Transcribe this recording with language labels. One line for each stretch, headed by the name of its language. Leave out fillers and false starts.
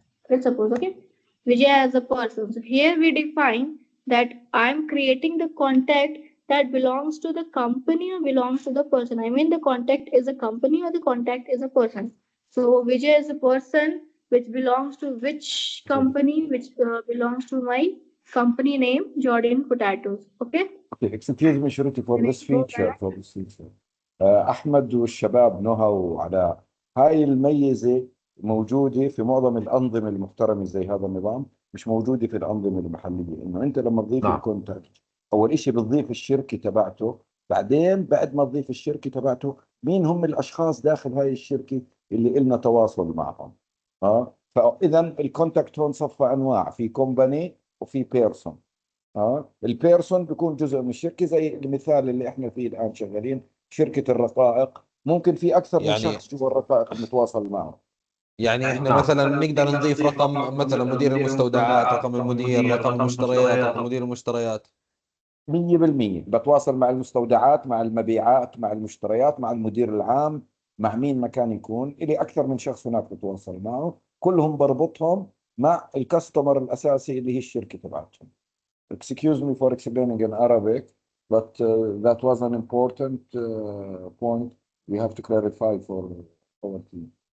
English: Let's suppose, okay, Vijaya as a person. So here we define that I'm creating the contact that belongs to the company or belongs to the person. I mean the contact is a company or the contact is a person. So Vijay is a person which belongs to which company, which belongs to my company name, Jordan Potatoes. Okay. Okay, excuse me, Shruti, for Can I this go feature, back? for this feature.
Arabic: أحمد والشباب نهى وعلاء، هاي الميزة موجودة في معظم الأنظمة المحترمة زي هذا النظام، مش موجودة في الأنظمة المحلية. إنه أنت لما تضيف نعم. الكونتاكت أول إشي بتضيف الشركة تبعته، بعدين بعد ما تضيف الشركة تبعته مين هم الأشخاص داخل هاي الشركة اللي إلنا تواصل معهم. فإذا الكونتاكت هون صفى أنواع، في كومباني وفي بيرسون. البيرسون بيكون جزء من الشركه، زي المثال اللي احنا فيه الان شغالين شركه الرقائق، ممكن في اكثر من يعني شخص جوا الرقائق بنتواصل معه. يعني احنا نعم. مثلا بنقدر نضيف رقم مثلا مدير المستودعات، رقم المدير، رقم المشتريات، رقم مدير المشتريات. 100% بتواصل مع المستودعات، مع المبيعات، مع المشتريات، مع المدير العام، مع مين ما كان يكون، إلي أكثر من شخص هناك بتواصل معه، كلهم بربطهم مع الكاستمر الأساسي اللي هي الشركة تبعتهم.
English: Excuse me for explaining in Arabic, but that was an important point we have to clarify for our team.